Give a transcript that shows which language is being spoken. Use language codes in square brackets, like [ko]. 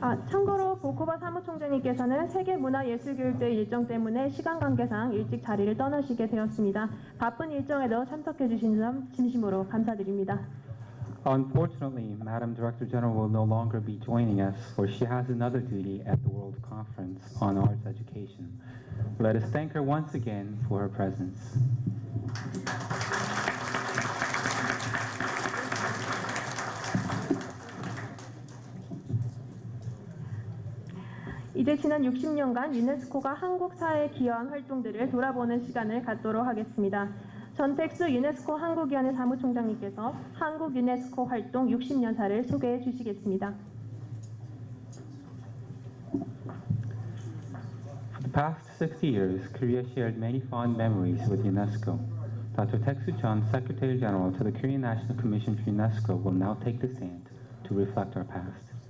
[ko] 참고로 보코바 사무총장님께서는 세계문화예술교육대회 일정 때문에 시간 관계상 일찍 자리를 떠나시게 되었습니다. 바쁜 일정에도 참석해 주신 점 진심으로 감사드립니다. [en] Unfortunately, Madam Director General will no longer be joining us, for she has another duty at the World Conference on Arts Education. Let us thank her once again for her presence. [ko] 이제 지난 60년간 유네스코가 한국 사회에 기여한 활동들을 돌아보는 시간을 갖도록 하겠습니다. 전택수 유네스코 한국위원회 사무총장님께서 한국 유네스코 활동 60년사를 소개해 주시겠습니다. [en] For the past 60 years, Korea shared many fond memories with UNESCO. Dr. Taek-soo Chun, Secretary General to the Korean National Commission for UNESCO, will now take the stand to reflect our past.